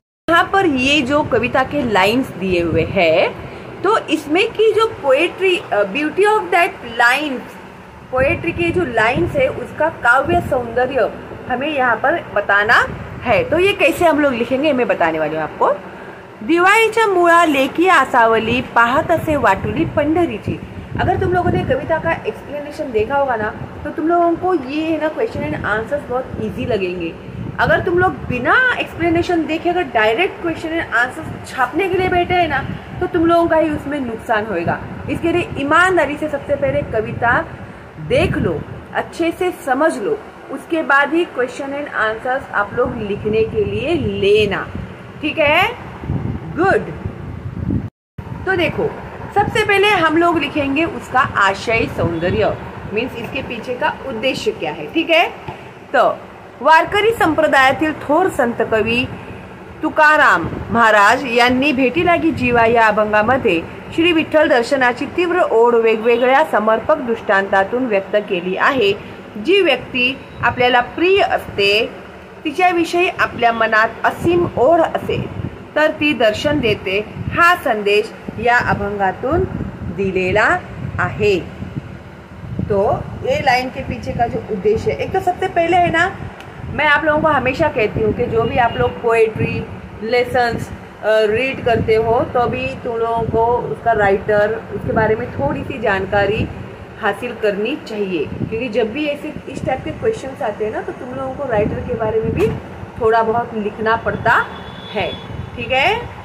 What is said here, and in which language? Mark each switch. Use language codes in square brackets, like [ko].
[hi] यहाँ पर ये जो कविता के लाइंस दिए हुए हैं, तो इसमें की जो poetry, [en] beauty of that lines, [hi] poetry के जो लाइंस है उसका काव्य सौंदर्य हमें यहाँ पर बताना है। तो ये कैसे हम लोग लिखेंगे मैं बताने वाली हूँ आपको। [mr] दिवाळीच्या मुळा लेकी आसावली, पाहत असे वाटुली पंढरीची। [hi] अगर तुम लोगों ने कविता का एक्सप्लेनेशन देखा होगा ना, तो तुम लोगों को ये ना क्वेश्चन एंड आंसर्स बहुत इजी लगेंगे। अगर तुम लोग बिना एक्सप्लेनेशन देखे अगर डायरेक्ट क्वेश्चन एंड आंसर्स छापने के लिए बैठे हैं ना, तो तुम लोगों का ही उसमें नुकसान होएगा। इसके लिए ईमानदारी से सबसे पहले कविता देख लो, अच्छे से समझ लो, उसके बाद ही क्वेश्चन एंड आंसर्स आप लोग लिखने के लिए लेना, ठीक है। गुड। तो देखो, सबसे पहले हम लोग लिखेंगे उसका आशय सौंदर्य, मीन्स इसके पीछे का उद्देश्य क्या है, ठीक है। [mr] तो वारकरी संप्रदायातील थोर संत कवी तुकाराम महाराज यांनी भेटी लागी जीवा या अभंगामध्ये श्री विठ्ठल दर्शनाची तीव्र ओढ वेगवेगळ्या समर्पक दृष्टांतातून व्यक्त केली आहे। जी व्यक्ती आपल्याला प्रिय असते, तिच्याविषयी आपल्या मनात असीम ओढ असेल तर ती दर्शन देते, हा संदेश या अभंगातून दिलेला आहे। [hi] तो ये लाइन के पीछे का जो उद्देश्य है, एक तो सबसे पहले है ना, मैं आप लोगों को हमेशा कहती हूँ कि जो भी आप लोग पोएट्री लेसन्स रीड करते हो, तो भी तुम लोगों को उसका राइटर, उसके बारे में थोड़ी सी जानकारी हासिल करनी चाहिए, क्योंकि जब भी ऐसे इस टाइप के क्वेश्चंस आते हैं ना, तो तुम लोगों को राइटर के बारे में भी थोड़ा बहुत लिखना पड़ता है, ठीक है।